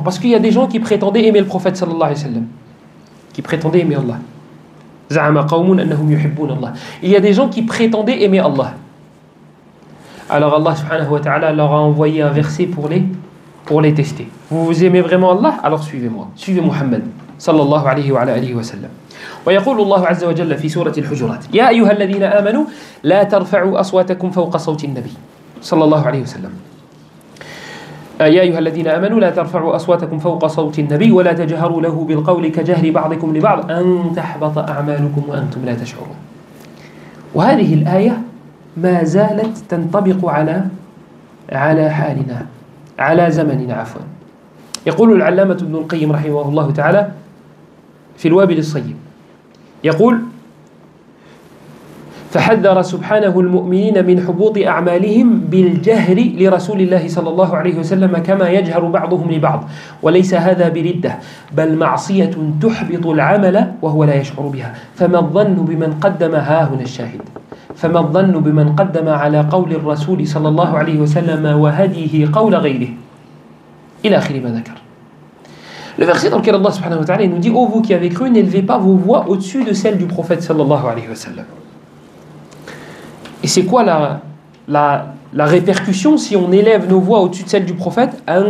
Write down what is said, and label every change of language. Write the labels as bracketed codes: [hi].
[fr] Parce qu'il y a des gens qui prétendaient aimer le prophète sallallahu alayhi wa sallam. Qui prétendaient aimer Allah. [ar] Za'ama qawmun annahum yuhibbun Allah. [fr] Il y a des gens qui prétendaient aimer Allah. Alors Allah subhanahu wa ta'ala leur a envoyé un verset pour les tester. Vous aimez vraiment Allah? Alors suivez-moi. Suivez Muhammad sallallahu alayhi wa alihi wa sallam. [ar] ويقول الله عز وجل في سورة الحجرات يا أيها الذين آمنوا لا ترفعوا أصواتكم فوق صوت النبي صلى الله عليه وسلم يا أيها الذين آمنوا لا ترفعوا أصواتكم فوق صوت النبي ولا تجهروا له بالقول كجهر بعضكم لبعض أن تحبط أعمالكم وأنتم لا تشعرون. وهذه الآية ما زالت تنطبق على حالنا على زمننا عفوا. يقول العلامة ابن القيم رحمه الله تعالى في الوابل الصيب يقول فحذر سبحانه المؤمنين من حبوط أعمالهم بالجهر لرسول الله صلى الله عليه وسلم كما يجهر بعضهم لبعض وليس هذا بردة بل معصية تحبط العمل وهو لا يشعر بها فما الظن بمن قدم هنا الشاهد فما الظن بمن قدم على قول الرسول صلى الله عليه وسلم وهديه قول غيره إلى آخر ما ذكر. [fr] Le verset dans lequel Allah subhanahu wa ta'ala nous dit « Ô vous qui avez cru, n'élevez pas vos voix au-dessus de celles du prophète sallallahu alayhi wa sallam. » Et c'est quoi la répercussion si on élève nos voix au-dessus de celles du prophète?